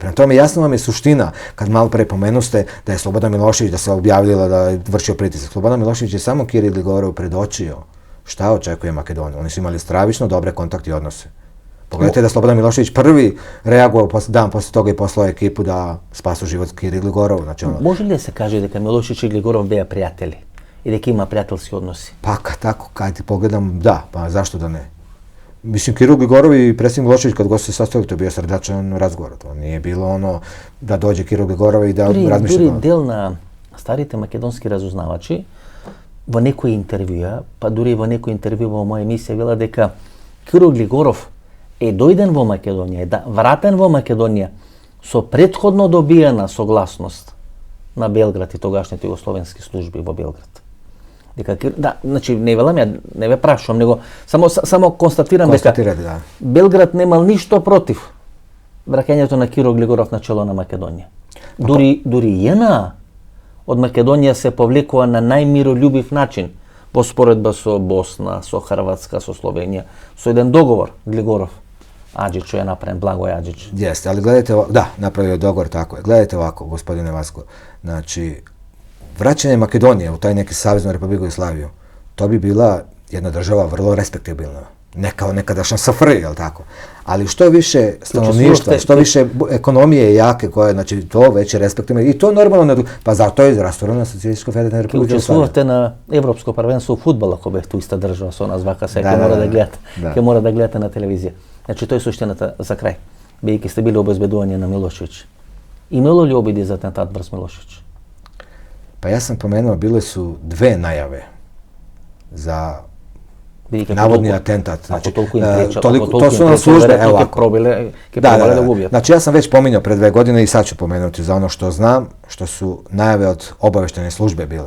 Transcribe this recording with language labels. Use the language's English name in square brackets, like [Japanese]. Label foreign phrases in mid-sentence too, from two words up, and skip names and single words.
[Serbian] Prema tome, jasno vam je suština, kad malo pre pomenuste da je Slobodan Milošević, da se objavljila da je vršio pritisak. Slobodan Milošević je samo Kiri Gligorov predočio šta očekuje Makedoniju. Oni su imali stravično dobre kontakte i odnose. Pogledajte da Slobodan Milošević prvi reagovao dan posle toga i poslao ekipu da spasu život Kiri Gligorovu. Znači [Macedonian] Може ли да се каже дека Милошевиќ и Глигоров беа пријатели и дека има пријателски односи? [Serbian] Pa tako, kad ti pogledam, da, pa zašto da ne? Mislim, Kiro Gligorov i predsjednik Milošević kad go se sastali, to je bio srdačan razgovor. To nije bilo ono da dođe Kiro Gligorov i da razmišlja. [Macedonian] Дури дел на старите македонски разузнавачи во некои интервјуа, па дури во некој интервју во моја емисија вела дека Киро Глигоров е дојден во Македонија, е вратен во Македонија со претходно добиена согласност на Белград и тогашните југословенски служби во Белград. Дека значи не велам ја, не ве прашувам, него само констатирам дека Белград немал ништо против враќањето на Киро Глигоров на чело на Македонија. Дури JNA од Македонија се повлекува на најмиролюбив начин во споредба со Босна, со Хрватска, со Словенија, со еден договор Глигоров. [Serbian] Аџич je napravljen, Blagoje Ađić. Jeste, ali gledajte ovako, da, napravio je dogovor, tako je. Gledajte ovako, gospodine Vasko, znači, vraćanje Makedonije u taj neki Saveznu Republiku Jugoslaviju, to bi bila jedna država vrlo respektabilna. Ne kao nekadašnja SFRJ, jel tako? Ali što više stanovništva, što više ekonomije jake koje, znači, to već je respektabilno. I to normalno, pa zato je rasturana Socijalistička federativna Republika Jugoslavija. [Macedonian] Učestvувате на Европско првенство у фудбал, ако бев ту иста држава со нас вака сега, ќе мора да гледате на телевизија. Значи, тој е суштината за крај, бидејќи сте били обезбедување на Милошевиć. Имало ли обиди за атентат врз Милошевиć? [Serbian] Pa ja sam pomenuo, bile su dve najave za navodni atentat. Znači, to su nam službe, evo ovako. Znači, ja sam već pominjao pre 2 godine i sad ću pomenuti za ono što znam, što su najave od obaveštene službe bile.